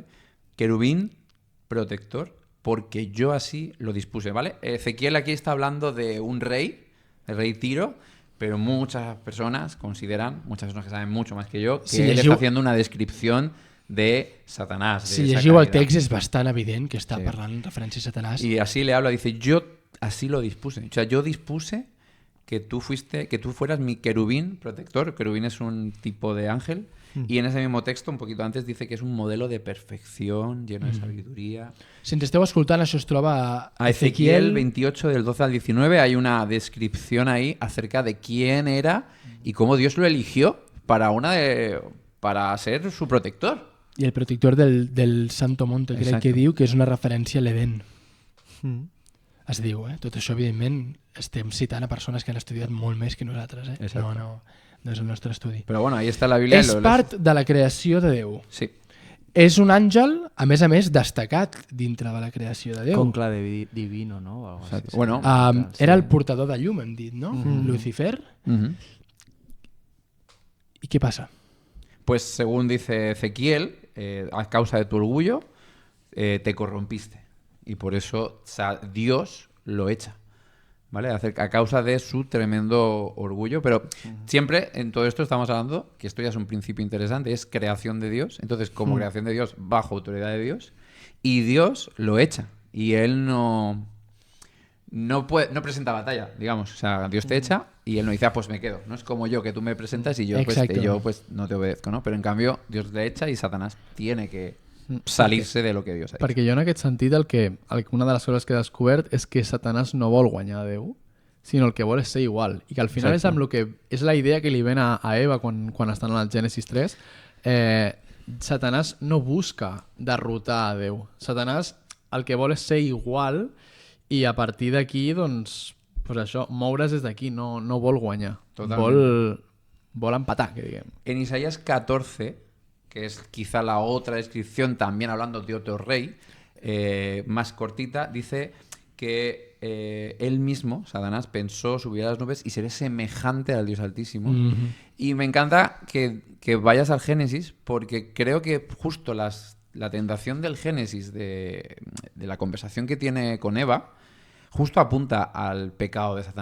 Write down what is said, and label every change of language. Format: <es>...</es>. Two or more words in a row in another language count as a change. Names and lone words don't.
<es>Querubín protector, porque yo así lo dispuse, ¿vale? Ezequiel aquí está hablando de un rey, el rey Tiro, pero muchas personas consideran, muchas personas que saben mucho más que yo, que él está haciendo una descripción de Satanás.</es> <ca>Si llegiu el text és bastant evident que està parlant en referència a Satanás.</ca> <es>Y así le habla, dice, yo así lo dispuse. O sea, yo dispuse que tú fueras mi querubín protector. Querubín es un tipo de ángel. Y en ese mismo texto, un poquito antes, dice que es un modelo de perfección, lleno de sabiduría.</es> <ca>Si ens esteu escoltant, això es troba</ca> <es>a Ezequiel 28, del 12 al 19, hay una descripción ahí acerca de quién era y cómo Dios lo eligió para ser su protector.</es> <ca>I el protector del Santo Monte, crec que diu que és una referència a l'Eden. Es diu, Tot això, evidentment, estem citant a persones que han estudiat molt més que nosaltres, No és el nostre estudi. Però bueno,</ca> <es>ahí está la Biblia.</es> <ca>És part de la creació de Déu. Sí. És un àngel, a més, destacat dintre de la creació de Déu.</ca> <es>Conclave divino, ¿no? O algo así. Bueno,</es> <ca>era el portador de llum, hem dit, no?</ca> <es>Lucifer. ¿Y qué pasa? Pues según dice Ezequiel, a causa de tu orgullo, te corrompiste. Y por eso Dios lo echa. ¿Vale? A causa de su tremendo orgullo. Pero siempre en todo esto estamos hablando, que esto ya es un principio interesante, es creación de Dios. Entonces, como creación de Dios, bajo autoridad de Dios, y Dios lo echa. Y Él no presenta batalla, digamos. O sea, Dios te echa y Él no dice, pues me quedo. No es como yo, que tú me presentas y yo pues no te obedezco, ¿no? Pero en cambio, Dios le echa y Satanás tiene que salirse de lo que Dios</es> <ca>ha dit. Perquè jo en aquest sentit una de les coses que he descobert és que Satanàs no vol guanyar a Déu, sinó el que vol és ser igual. I que al final és amb el que és la idea que li ven a Eva quan estan en el Gènesis 3. Satanàs no busca derrotar a Déu. Satanàs el que vol és ser igual i a partir d'aquí, doncs, això, moure's des d'aquí, no vol guanyar. Vol empatar, que diguem.</ca> <es>En Isaías 14, que es quizá la otra descripción, también hablando de otro rey, más cortita, dice que él mismo, Satanás, pensó subir a las nubes y seré semejante al Dios Altísimo. Y me encanta que vayas al Génesis, porque creo que justo la tentación del Génesis, de la conversación que tiene con Eva, justo apunta al pecado de Satanás.</es>